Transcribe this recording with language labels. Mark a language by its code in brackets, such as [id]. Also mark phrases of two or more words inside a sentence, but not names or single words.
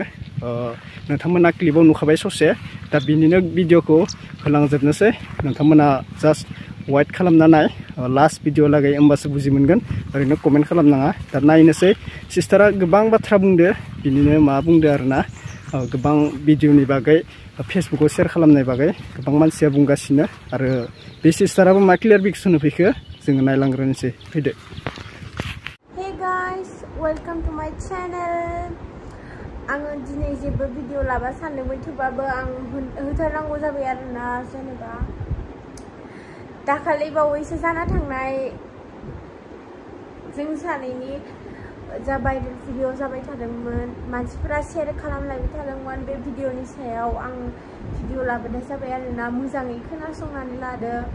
[brx] नोंथांमोना क्लिपाव नुखाबाय ससे दा बिनिनो भिडिअखौ होलांजोबनोसै नोंथांमोना [en] just wait [brx] खालामना नाय लास्ट भिडिअ लागै होमबासो बुजि मोनगोन ओरैनो कमेन्ट खालामनाङा दा नायनोसै सिस्टारा गोबां बाथ्रा बुंदो बिनिनो मा बुंदो आरोना गोबां भिडिअनि बागै फेसबुकाव शेयार खालामनाय बागै गोबां मानसिया बुंगासिनो आरो बे सिस्टाराबो मा क्लियारिफिकेसन होफैखो जोङो नायलांग्रोनोसै फैदो [en] Hey guys, welcome to my channel. [brx] आङो दिनै जेबो भिडिअ लाबा सानदोंमोन थेवबाबो आं होथारनांगौ जाबाय आरोना जेनेबा दाखालि बावैसो जाना थांनाय जों सानैनि जा भाइरेल भिडिअ जाबाय थादोंमोन मानसिफोरा शेयार खालामलायबाय थादोंमोन बे भिडिअनि सायाव आं भिडिअ लाबोनाय जाबाय आरोना मोजाङै खोनासंनानै लादो